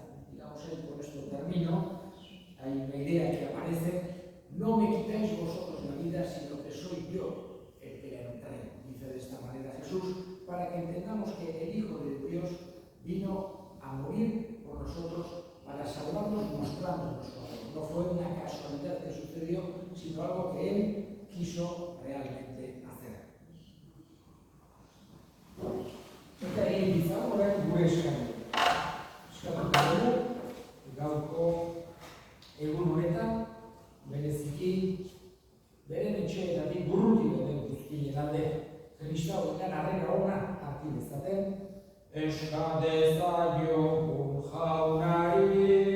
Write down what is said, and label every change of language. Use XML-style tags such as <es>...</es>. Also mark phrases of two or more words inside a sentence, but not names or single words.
<es>Digamos, con esto termino. Hay una idea que aparece: no me quitáis vosotros la vida, sino que soy yo el que la entrego. Dice de esta manera Jesús, para que entendamos que el Hijo de Dios vino a morir por nosotros para salvarnos mostrándonos su amor. No fue una casualidad que sucedió, sino algo que Él quiso realmente hacer.</es> <eu>Eta egin izan horrek gure eskaini. Eskatuko dugu, gaurko egun honetan, bereziki, beren etxeetatik burruti den guztien alde, Kristoarekin harrera ona hartu dezaten, eska dezaiogun jaunari.</eu>